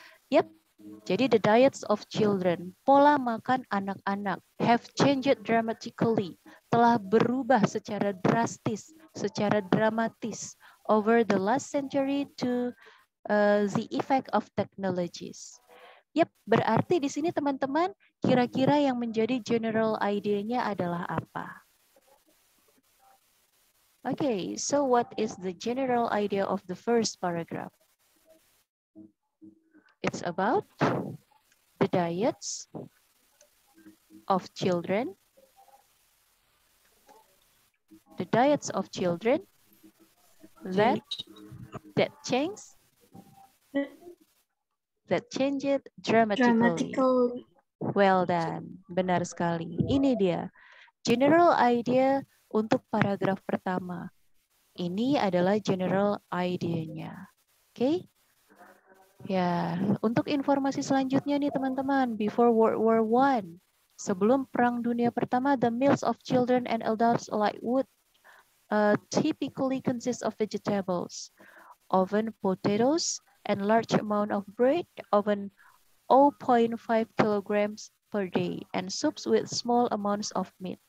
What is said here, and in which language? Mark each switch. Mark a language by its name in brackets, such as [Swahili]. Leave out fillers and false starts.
[English] Yep, jadi the diets of children, [Indonesian] pola makan anak-anak [English] have changed dramatically, [Indonesian] telah berubah secara drastis, secara dramatis [English] over the last century to the effect of technologies. [Indonesian] Yep, berarti di sini teman-teman kira-kira yang menjadi general idea-nya adalah apa? [English] Okay, so what is the general idea of the first paragraph? It's about the diets of children. The diets of children that change dramatically. Well done, [Indonesian] benar sekali. Ini dia general idea untuk paragraf pertama. Ini adalah general idea-nya. [English] Oke? Okay? [Indonesian] Ya, untuk informasi selanjutnya nih teman-teman, [English] before World War I, [Indonesian] sebelum Perang Dunia Pertama, [English] the meals of children and adults alike would typically consist of vegetables, often potatoes, and large amount of bread, often 0.5 kilograms per day, and soups with small amounts of meat.